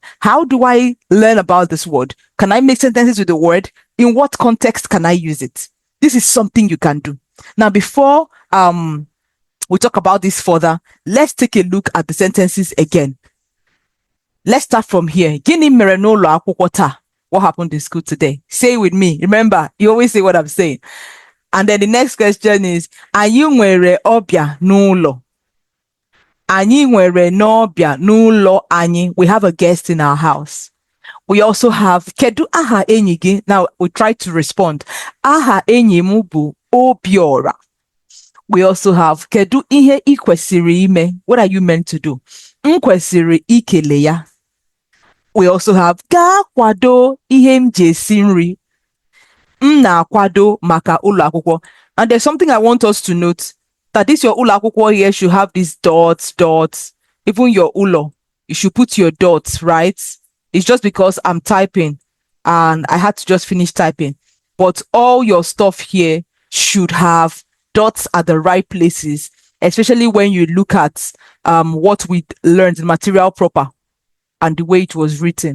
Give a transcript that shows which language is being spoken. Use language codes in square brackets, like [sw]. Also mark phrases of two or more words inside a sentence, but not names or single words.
[en] How do I learn about this word? Can I make sentences with the word? In what context can I use it? This is something you can do. Now, before we talk about this further, let's take a look at the sentences again. Let's start from here. [ig] Gịnị mere n'ụlọ akwụkwọ taa? [en] What happened in school today? Say it with me. Remember, you always say what I'm saying. And then the next question is, [ig] anyị nwere ọbịa n'ụlọ? Anyị nwere n'ọbịa n'ụlọ anyị. [en] We have a guest in our house. We also have, [ig] kedu aha enyi gị? [en] Now, we try to respond. [ig] Aha enyi m bụ Obiora. [en] We also have, [ig] kedu ihe ị kwesịrị ime? [en] What are you meant to do? [ig] M kwesịrị ikele ya. [en] We also have, [ig] ga kwado ihe m ji esi nri. M na-akwado maka ụlọ akwụkwọ. [en] And there's something I want us to note, that this your [ig] ụlọ akwụkwọ [en] here should have these dots. Even your ụlọ, you should put your dots, right? It's just because I'm typing and I had to just finish typing. But all your stuff here should have dots at the right places, especially when you look at what we learned in material proper and the way it was written.